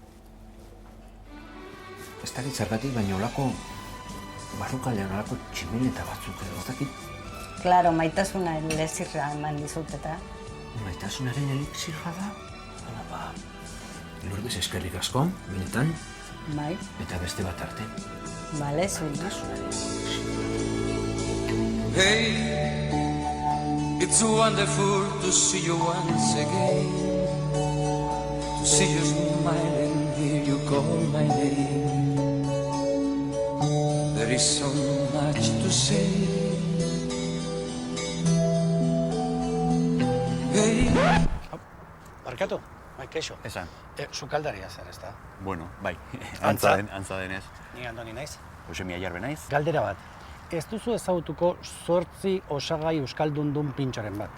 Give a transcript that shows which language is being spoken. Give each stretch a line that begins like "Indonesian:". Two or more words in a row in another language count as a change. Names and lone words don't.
Basque: Ez dakit zergatik, baina olako barrukaldean olako tximeleta batzuk edo, ez dakit? Claro, maitasuna elezirra eman dizut eta. Maitasunaren elixirra da? Hala ba, Lourdes eskerrik asko, benetan. Bai. Eta beste bat arte. Bale, zuri.
English: Hey, it's wonderful to see you once again, to see you smile and hear you call my name. There is so much to say. Hey.
Basque: Barkatu, bai, keixo. Esan. Sukaldaria zer, ez da? Bueno, bai, Antza? antza denez. Ni Andoni naiz. Josemi Aiarbe naiz. Galdera bat. Ez duzu ezagutuko 8 osagai euskaldundun pintxoren bat?